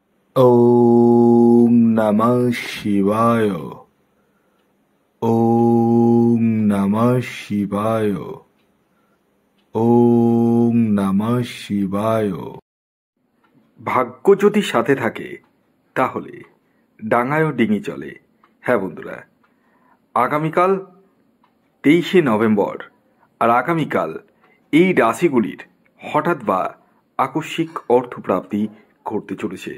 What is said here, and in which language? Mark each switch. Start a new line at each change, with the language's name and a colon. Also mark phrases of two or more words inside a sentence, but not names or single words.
Sanskrit: ওম নমঃ শিবায়। ওম নমঃ শিবায়। ওম নমঃ শিবায়।
Bangla: ভাগ্য যদি সাথে থাকে তাহলে ডাঙায়ও ডিঙি চলে। হ্যাঁ বন্ধুরা, আগামীকাল 23শে নভেম্বর আর আগামীকাল এই রাশিগুলির হঠাৎ বা আকস্মিক অর্থপ্রাপ্তি ঘটতে চলেছে।